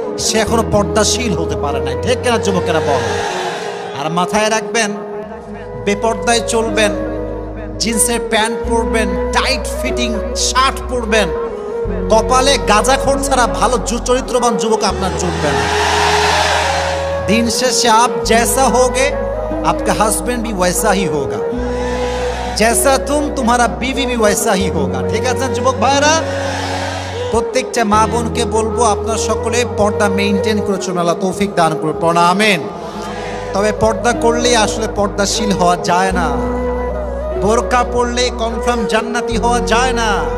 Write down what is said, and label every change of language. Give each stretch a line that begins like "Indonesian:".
Bangla: সে এখনো পর্দাশীল হতে পারে না। ঠিক কিনা যুবকেরা বল? আর মাথায় রাখবেন, বেপর্দায় চলবেন, জিন্সের প্যান্ট পরবেন, টাইট ফিটিং শার্ট পরবেন, কপালে গাঁজাখোর ছাড়া ভালো চরিত্রবান যুবক আপনার জুটবে না। दिन शेषे
Hindi: आप जैसा होगे आपका हस्बैंड भी वैसा ही होगा, जैसा तुम्हारा बीवी भी वैसा ही होगा। ठीक है
Bangla: যুবক ভাইরা, প্রত্যেকটা মা বোনকে বলবো আপনারা সকলে পর্দা মেইনটেইন করে চলুন, আল্লাহ তৌফিক দান করুন, পড়া আমিন। তবে পর্দা করলেই আসলে পর্দাশীল হওয়া যায় না, বোরকা পরলে কনফার্ম জান্নাতি হওয়া যায় না।